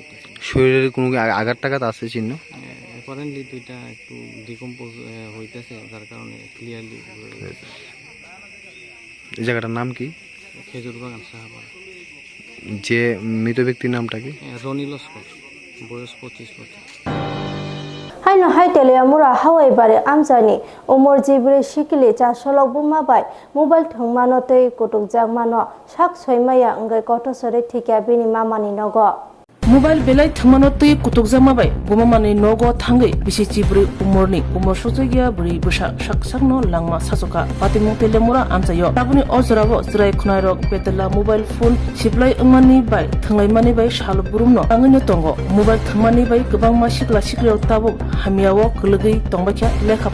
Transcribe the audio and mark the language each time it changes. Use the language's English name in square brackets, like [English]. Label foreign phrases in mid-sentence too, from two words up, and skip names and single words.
[Bangla] শরীরের কোনো আঘাত টাঘাত আছে চিহ্ন অ্যাপারেন্টলি দুইটা একটু ডিকম্পোজ হইতেছে যার কারণে ক্লিয়ারলি এই জায়গাটার নাম কি খেজুর বাগান সাহাপাড়া যে মৃত ব্যক্তির নামটা কি রনি লস্কর বয়স 25 বছর [Kok Borok] Haino haitele amura hawai bare amjani umor jibre shikili cha sholok buma bai mobile thongmano tei kutuk jagmano sak soimaya ngai koto sore thikya bini mamani nogo Mobile belai thangmano tei kutuk jagma bai bumamani nogo thangai bisi chibri umorni umor sojogia bri busa sakno langma sasoka patimung telemura amjayo tabuni ojrabo jrai khunai rok betela [English] mobile phone [Kok Borok] siplai angmani bai thanglai mani bai sal burumno angino tongo mobile thangmani bai gobangma sikla siklo tabo hamiawo kulugui tongbakha lekha